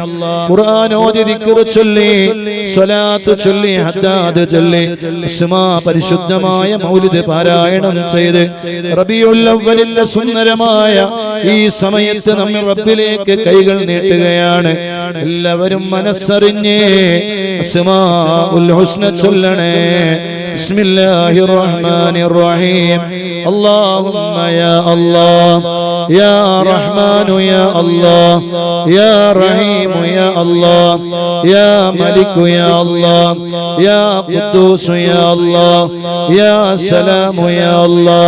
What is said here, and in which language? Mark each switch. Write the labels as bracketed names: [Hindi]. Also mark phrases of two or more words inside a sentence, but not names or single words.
[Malayalam] ഖുർആൻ ഓതി, ദിക്ർ ചൊല്ലി, സ്വലാത്ത് ചൊല്ലി, ഹദ്ദാദ് ചൊല്ലി, ഇസ്മാ പരിശുദ്ധമായ മൗലിദ് പാരായണം ചെയ്ത് റബീഉൽ അവ്വലിന്റെ സുന്ദരമായ ഈ സമയത്ത് നമ്മൾ റബ്ബിലേക്ക് കൈകൾ നീട്ടുകയാണ്. എല്ലാവരും മനസ്സറിഞ്ഞ് [Arabic] الأسماء الحسنى [Malayalam] ചൊല്ലണേ. [Arabic] بسم الله الرحمن الرحيم. اللهم يا الله يا رحمن يا الله يا رحيم يا الله يا ملك يا الله يا قدوس يا الله يا سلام يا الله